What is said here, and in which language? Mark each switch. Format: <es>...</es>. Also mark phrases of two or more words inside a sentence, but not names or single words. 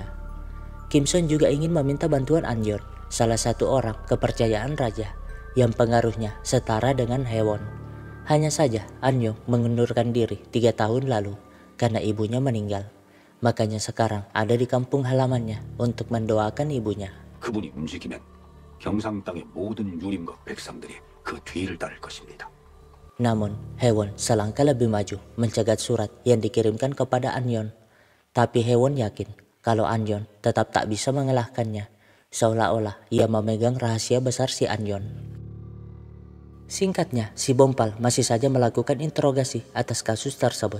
<id>Kim Son juga ingin meminta bantuan Anyon, salah satu orang kepercayaan raja yang pengaruhnya setara dengan Hewon. Hanya saja Anyon mengundurkan diri 3 tahun lalu karena ibunya meninggal. Makanya sekarang ada di kampung halamannya untuk mendoakan ibunya.</id> <ko>그분이 움직이면 경상 땅의 모든 유림과 백성들이 그 뒤를 따를 것입니다.</ko> <id>Namun Hewon selangkah lebih maju mencegat surat yang dikirimkan kepada Anyon. Tapi Hewon yakin kalau Anyon tetap tak bisa mengalahkannya, seolah-olah ia memegang rahasia besar si Anyon. Singkatnya, si Bompal masih saja melakukan interogasi atas kasus tersebut.</id>